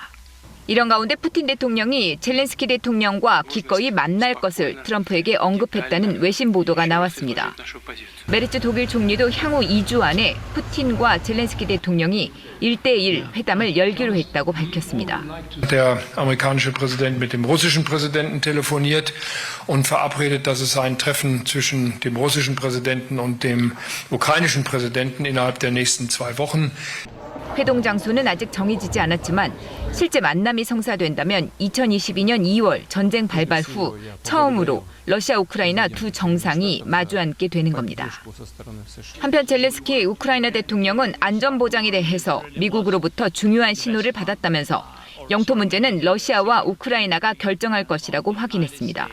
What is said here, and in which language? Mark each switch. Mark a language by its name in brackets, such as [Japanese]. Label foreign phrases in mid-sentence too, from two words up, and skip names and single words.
[Korean] 이런 가운데 푸틴 대통령이 젤렌스키 대통령과 기꺼이 만날 것을 트럼프에게 언급했다는 외신 보도가 나왔습니다. 메르츠 독일 총리도 향후 2주 안에 푸틴과 젤렌스키 대통령이 1대1 회담을 열기로 했다고 밝혔습니다. [German] Der amerikanische Präsident mit dem russischen Präsidenten telefoniert und verabredet, dass es ein Treffen zwischen dem russischen Präsidenten und dem ukrainischen Präsidenten innerhalb der nächsten 2 Wochen. [Korean] 회동 장소는 아직 정해지지 않았지만 실제 만남이 성사된다면 2022년 2월 전쟁 발발 후 처음으로 러시아, 우크라이나 두 정상이 마주 앉게 되는 겁니다. 한편 젤렌스키 우크라이나 대통령은 안전보장에 대해서 미국으로부터 중요한 신호를 받았다면서 영토 문제는 러시아와 우크라이나가 결정할 것이라고 확인했습니다.